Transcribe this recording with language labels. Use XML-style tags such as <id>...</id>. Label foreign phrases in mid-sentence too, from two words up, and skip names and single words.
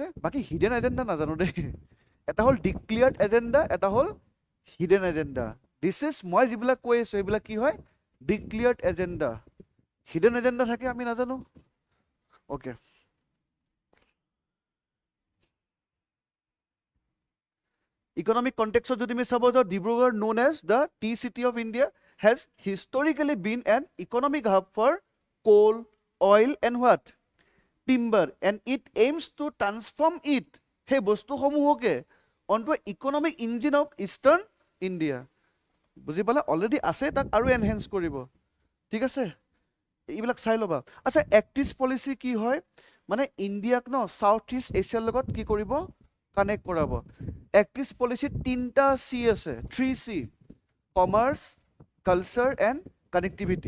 <as>বাকী</as> <en>hidden agenda</en> <as>নাজানো দেই, এটা হ'ল</as> <en>declared agenda,</en> <as>এটা হ'ল</as> <en>hidden agenda. this is,</en> <as>মই যিবিলাক কৈ আছোঁ এইবিলাক কি হয়?</as> <en>declared agenda. hidden agenda</en> <as>থাকে আমি নাজানো, অ'কে। ইকনমিক কণ্টেক্সত যদি আমি চাব যাওঁ,</as> <en>ডিব্ৰুগড় known as the tea city of India has historically been an economic hub for coal, oil and what? Timber, and it aims to transform it,</en> <as>সেই বস্তুসমূহকে</as> <en>onto an economic engine of Eastern India,</en> <as>বুজি পালা? অলৰেডি আছে, তাক আৰু এনহেঞ্চ কৰিব, ঠিক আছে। এইবিলাক চাই ল'বা। আচ্ছা,</as> <en>Act East policy</en> <as>কি হয়? মানে ইণ্ডিয়াক ন চাউথ ইষ্ট এছিয়াৰ লগত কি কৰিব? কানেক্ট কৰাব।</as> <en>Act East policyত</en> <as>3টা C আছে, 3C,</as> <en>commerce, culture and connectivity.</en>